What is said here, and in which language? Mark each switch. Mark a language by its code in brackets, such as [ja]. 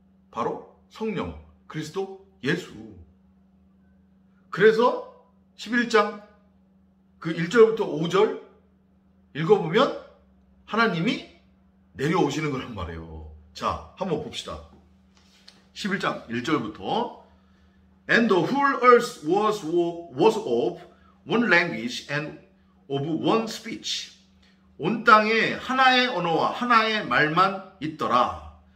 [ko] 바로 성령, 그리스도 예수. 그래서 11장 그 1절부터 5절 읽어보면 하나님이 내려오시는 거란 말이에요. 자, 한번 봅시다. 11장 1절부터 [en] And the whole earth was of one language and of one speech. [ko] 온 땅에 하나의 언어와 하나의 말만 있더라.